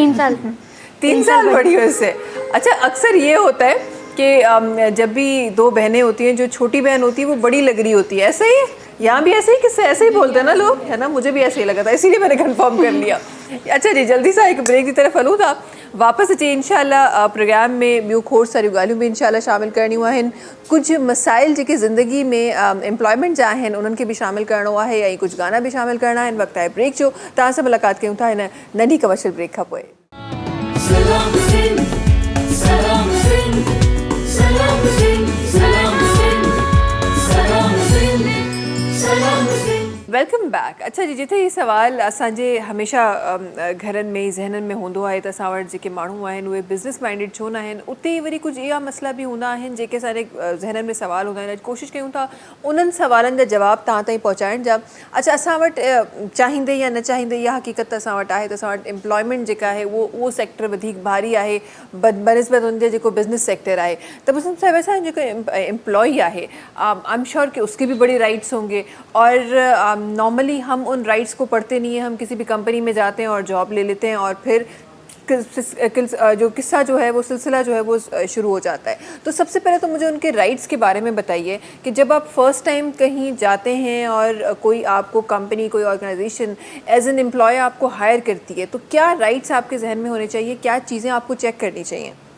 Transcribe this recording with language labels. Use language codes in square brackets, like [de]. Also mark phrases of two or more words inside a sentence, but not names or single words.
[ur] 3 سال 3 سال بڑی ہو اس سے. اچھا، اکثر یہ ہوتا ہے کہ جب بھی دو بہنیں ہوتی ہیں، جو چھوٹی بہن ہوتی ہے وہ بڑی لگ رہی ہوتی ہے، ایسا ہی ہے یہاں بھی? ایسے ہی کس سے ایسے ہی بولتے ہیں نا لوگ، ہے نا؟ مجھے بھی ایسے ہی لگا تھا، اسی لیے میں نے کنفرم کر لیا. اچھا جی، جلدی سا ایک بریک کی طرف [sd] हलूं था, वापस अचे इंशाल्लाह प्रोग्राम में ॿियूं खोड़ सारियूं ॻाल्हियूं बि इंशाल्लाह शामिल करणियूं आहिनि। कुझु मसाइल जेके ज़िंदगी में एम्प्लॉयमेंट जा आहिनि उन्हनि खे बि शामिल करणो आहे, ऐं कुझु गाना बि शामिल करणा आहिनि। वक़्तु आहे ब्रेक जो, तव्हां सां मुलाक़ात कयूं था हिन नंढी [en] commercial break [sd] खां पोइ। सलाम सिंध सलाम सिंध सलाम सिंध सलाम सिंध सलाम सिंध सलाम सिंध। [en] Welcome back. [sd] अच्छा जी, जिथे ये सवाल असांजे हमेशा घरनि में ज़हननि में हूंदो आहे त असां वटि जेके माण्हू आहिनि उहे [en] business minded [sd] छो न आहिनि, उते वरी कुझु इहा मसइला बि हूंदा आहिनि जेके असांजे ज़हननि में सवाल हूंदा आहिनि। अॼु कोशिशि कयूं था उन्हनि सवालनि जा जवाब तव्हां ताईं पहुचाइण जा। अच्छा, असां वटि चाहींदे या न चाहींदे इहा हक़ीक़त असां वटि आहे त असां वटि एम्प्लॉयमेंट जेका आहे उहो सेक्टर वधीक भारी आहे बनिस्बत हुनजे जेको [en] business sector [sd] आहे। त बसंत साहिब, असां जेको एम्प्लॉई आहे, [en] I am sure [ur] کہ اس کے بھی بڑے رائٹس ہوں گے، اور نارملی ہم ان رائٹس کو پڑھتے نہیں ہیں. ہم کسی بھی کمپنی میں جاتے ہیں اور جاب لے لیتے ہیں، اور پھر جو قصہ جو ہے وہ سلسلہ جو ہے وہ شروع ہو جاتا ہے. تو سب سے پہلے تو مجھے ان کے رائٹس کے بارے میں بتائیے کہ جب آپ [en] first time [ur] کہیں جاتے ہیں اور کوئی آپ کو کمپنی، کوئی آرگنائزیشن [en] as an employee [ur] آپ کو ہائر کرتی ہے، تو کیا رائٹس آپ کے ذہن میں ہونے چاہئیں، کیا چیزیں آپ کو چیک کرنی چاہئیں?